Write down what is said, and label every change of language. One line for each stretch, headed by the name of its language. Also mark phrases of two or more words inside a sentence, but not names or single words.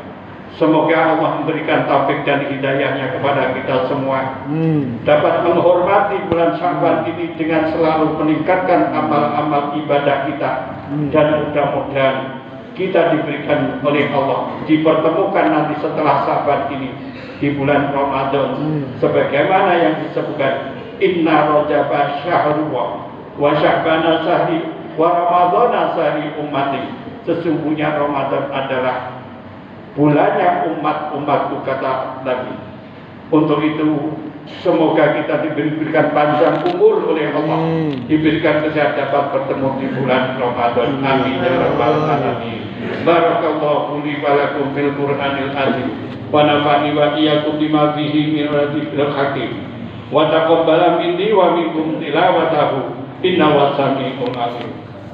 Indonesian: Semoga Allah memberikan taufik dan hidayahnya kepada kita semua, dapat menghormati bulan Sya'ban ini dengan selalu meningkatkan amal-amal ibadah kita, dan mudah-mudahan kita diberikan oleh Allah dipertemukan nanti setelah Sya'ban ini di bulan Ramadan, sebagaimana yang disebutkan,
Arabic: إن رجب شهر الله وشعبان شهري ورمضان شهر أمتي.
Indonesian: Sesungguhnya Ramadan adalah bulannya umat-umatku, kata Nabi. Untuk itu semoga kita diberikan panjang umur oleh Allah, diberikan kesehatan dapat bertemu di bulan Ramadan.
Arabic: آمين يا رب العالمين. بارك الله لي ولكم في القرآن العظيم ونفعني وإياكم بما فيه من الذكر الحكيم وتقبل مني ومنكم تلاوته إنه السميع العليم.